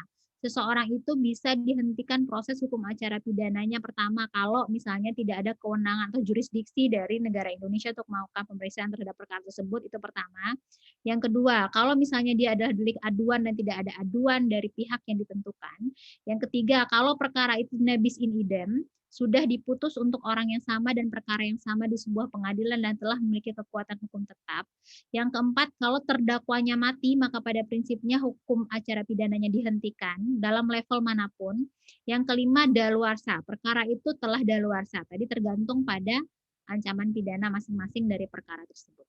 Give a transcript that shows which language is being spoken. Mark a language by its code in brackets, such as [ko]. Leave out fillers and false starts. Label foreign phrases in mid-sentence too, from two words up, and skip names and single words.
[id] Seseorang itu bisa dihentikan proses hukum acara pidananya pertama kalau misalnya tidak ada kewenangan atau jurisdiksi dari negara Indonesia untuk melakukan pemeriksaan terhadap perkara tersebut, itu pertama. Yang kedua, kalau misalnya dia adalah delik aduan dan tidak ada aduan dari pihak yang ditentukan. Yang ketiga, kalau perkara itu [la] nebis in idem, [id] sudah diputus untuk orang yang sama dan perkara yang sama di sebuah pengadilan dan telah memiliki kekuatan hukum tetap. Yang keempat, kalau terdakwanya mati, maka pada prinsipnya hukum acara pidananya dihentikan dalam level manapun. Yang kelima, daluarsa. Perkara itu telah daluarsa. Tadi tergantung pada ancaman pidana masing-masing dari perkara tersebut.